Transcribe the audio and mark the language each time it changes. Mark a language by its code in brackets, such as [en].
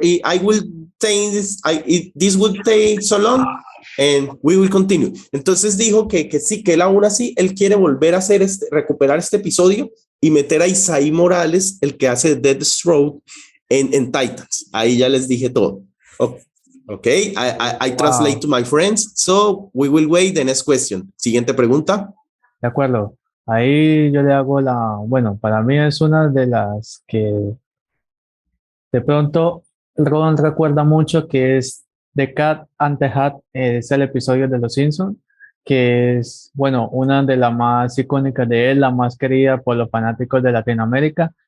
[en] I will take this will take so long and we will continue. [es] Entonces dijo que sí, que él aún así, él quiere volver a hacer recuperar este episodio y meter a Isai Morales, el que hace Deathstroke en Titans. Ahí ya les dije todo. [en] Okay, I translate to my friends, so we will wait the next question. [es] Siguiente pregunta. De acuerdo. Ahí yo le hago bueno, para mí es una de las que de pronto Ron recuerda mucho, que es The Cat and the Hat, es el episodio de Los Simpsons, que es, bueno, una de las más icónicas de él, la más querida por los fanáticos de Latinoamérica.